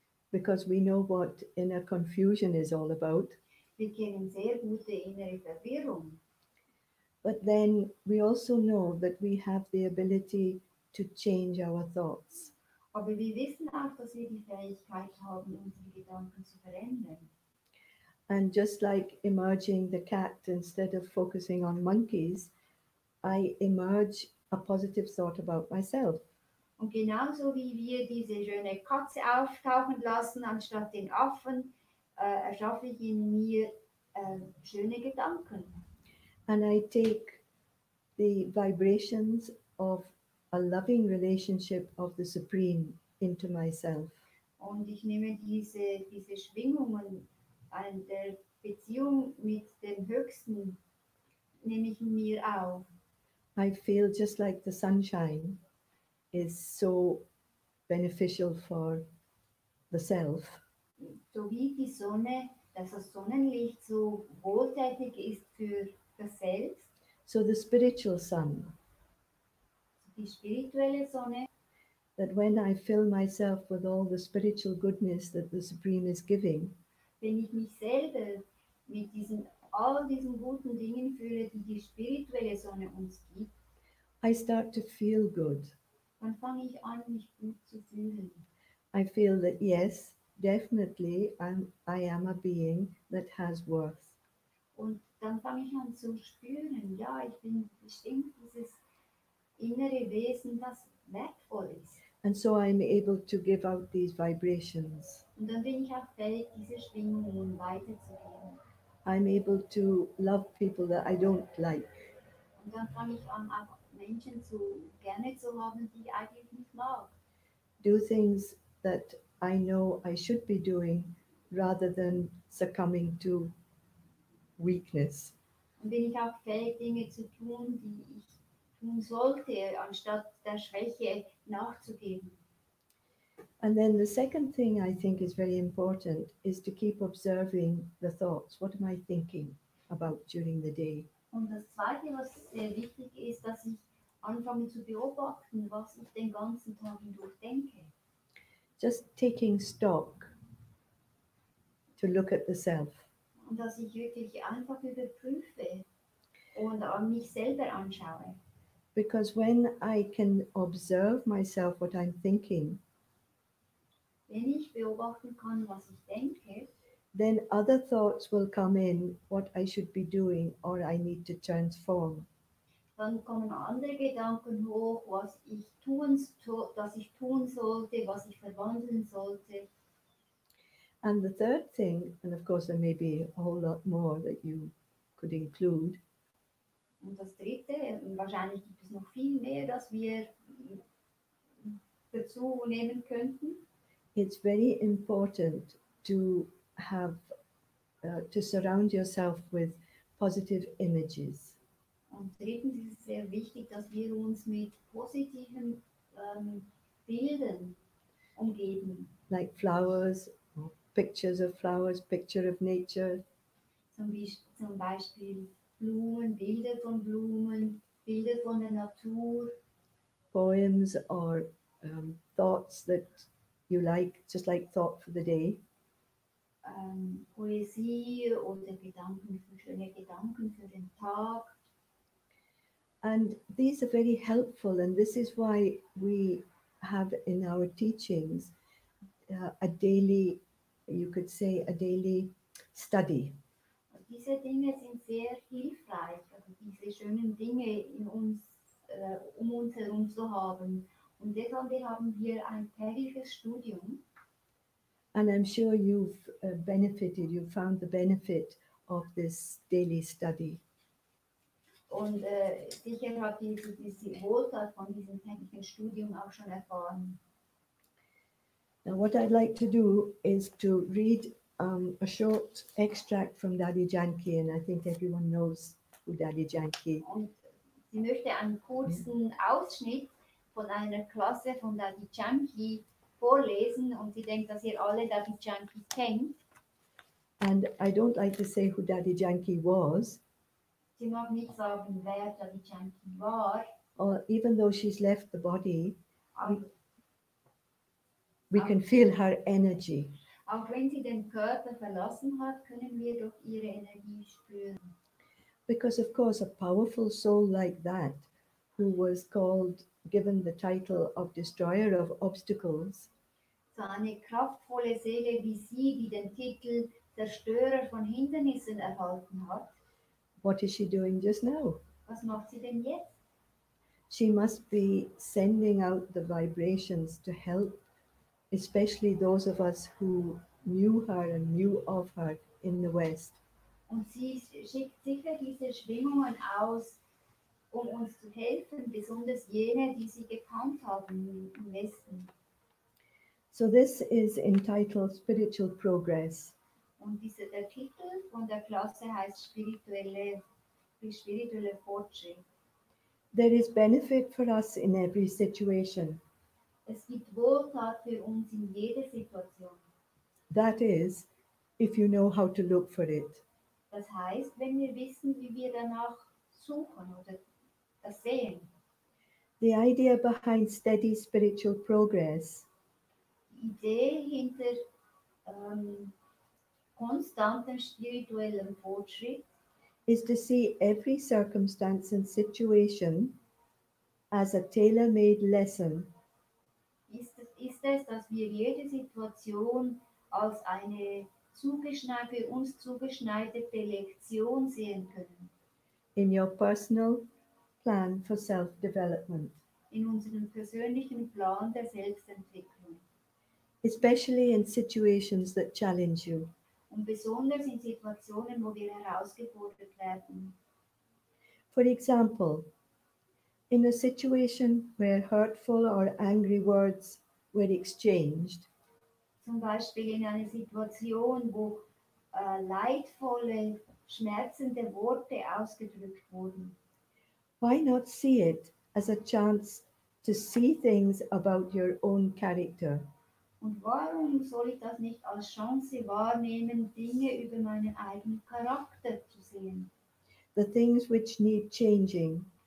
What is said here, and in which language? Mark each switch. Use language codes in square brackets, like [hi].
[en] Because we know what inner confusion is all about. [de] Wir kennen sehr gut die innere Verwirrung. [en] But then we also know that we have the ability to change our thoughts. [de] Aber wir wissen auch, dass wir die Fähigkeit haben, unsere Gedanken zu verändern. [en] And just like emerging the cat, instead of focusing on monkeys, I emerge a positive thought about myself. [de] Und genauso wie wir diese schöne Katze auftauchen lassen, anstatt den Affen, erschaffe ich in mir schöne Gedanken. [en] And I take the vibrations of a loving relationship of the Supreme into myself. [de] Und ich nehme diese Schwingungen der Beziehung mit dem Höchsten, nehme ich in mir auf. [en] I feel just like the sunshine is so beneficial for the self. [de] So wie die Sonne, dass das Sonnenlicht so wohltätig ist für das Selbst, [en] So the spiritual sun, [de] die spirituelle Sonne, [en] that when I fill myself with all the spiritual goodness that the Supreme is giving, [de] wenn ich mich selber mit all diesen guten Dingen fühle, die die spirituelle Sonne uns gibt, [en] I start to feel good. [de] dann fange ich an, mich gut zu fühlen. [en] I feel that yes, definitely I am a being that has worth. [de] Und dann fange ich an zu spüren, ja, ich bin bestimmt innere Wesen, das wertvoll ist. [en] And so I'm able to give out these vibrations. [de] Und dann bin ich auch fähig, diese Schwingungen weiterzugeben. [en] I'm able to love people that I don't like. [de] Und dann fange ich an, auch Menschen gerne zu haben, die ich eigentlich nicht mag. [en] Do things that I know I should be doing rather than succumbing to weakness. [de] Und bin ich auch fähig, Dinge zu tun, die ich tun sollte, anstatt der Schwäche nachzugeben. [en] And then the second thing I think is very important is to keep observing the thoughts. What am I thinking about during the day? [de] Und das Zweite, was sehr wichtig ist, dass ich anfange zu beobachten, was ich den ganzen Tag hindurch denke. [en] Just taking stock to look at the self. [de] Und dass ich wirklich einfach überprüfe und mich selber anschaue. [en] Because when I can observe myself, what I'm thinking, [de] Wenn ich beobachten kann, was ich denke, [en] then other thoughts will come in what I should be doing or I need to transform. [de] dann kommen andere Gedanken hoch, dass ich tun sollte, was ich verwandeln sollte. [en] And the third thing, and of course there may be a whole lot more that you could include, [de] Und das Dritte, wahrscheinlich gibt es noch viel mehr, das wir dazu nehmen könnten. [en] it's very important to have to surround yourself with positive images. [de] Und drittens ist es sehr wichtig, dass wir uns mit positiven Bildern umgeben. [en] Like flowers, or pictures of flowers, picture of nature, [de] Zum Beispiel Blumen, Bilder von der Natur, [en] poems or thoughts that you like, just like thought for the day. [de] Poesie oder schöne Gedanken für den Tag. [en] And these are very helpful, and this is why we have in our teachings a daily, you could say, a daily study. [de] Diese Dinge sind sehr hilfreich, also diese schönen Dinge um uns herum zu haben. Und deshalb haben wir ein tägliches Studium. [en] And I'm sure you've benefited, you found the benefit of this daily study. [de] Und sicher habt ihr diese Wohltat von diesem täglichen Studium auch schon erfahren. [en] Now, what I'd like to do is to read a short extract from Daddy Janki, and I think everyone knows who Daddy Janki. [de] Und sie möchte einen kurzen Ausschnitt von einer Klasse von Daddy Janki vorlesen und sie denkt, dass ihr alle Daddy Janki kennt. [en] And I don't like to say who Daddy Janki was, [de] Sie mag nicht sagen, wer Daddy Janki war, [en] or even though she's left the body, [de] aber [en] we can feel her energy. [de] auch wenn sie den Körper verlassen hat, können wir doch ihre Energie spüren. [en] Because, of course, a powerful soul like that, who was given the title of destroyer of obstacles, [de] So eine kraftvolle Seele wie sie, die den Titel Zerstörer von Hindernissen erhalten hat, [en] what is she doing just now? [de] was macht sie denn jetzt? [en] She must be sending out the vibrations to help, especially those of us who knew her and knew of her in the West. [de] Und sie schickt sicher diese Schwingungen aus, um uns zu helfen, besonders jene, die sie gekannt haben im Westen. [en] So this is entitled Spiritual Progress. [de] Und der Titel von der Klasse heißt spirituelle Fortschritt. [en] There is benefit for us in every situation. [de] Es gibt Wohltat für uns in jeder Situation. [en] That is, if you know how to look for it. [de] Das heißt, wenn wir wissen, wie wir danach suchen oder das sehen. [en] The idea behind steady spiritual progress [de] Die Idee hinter konstantem spirituellem Fortschritt [en] is to see every circumstance and situation as a tailor-made lesson [de] ist es, dass wir jede Situation als eine für uns zugeschneiderte Lektion sehen können. [en] in your personal, plan for self-development, [de] in unserem persönlichen Plan der Selbstentwicklung. [en] especially in situations that challenge you. [de] Und besonders in Situationen, wo wir herausgefordert werden. [en] For example, in a situation where hurtful or angry words were exchanged, [de] Zum Beispiel in einer Situation, wo leidvolle, schmerzende Worte ausgedrückt wurden. [en] why not see it as a chance to see things about your own character? [de] Und warum soll ich das nicht als Chance wahrnehmen, Dinge über meinen eigenen Charakter zu sehen? [en] The things which need changing,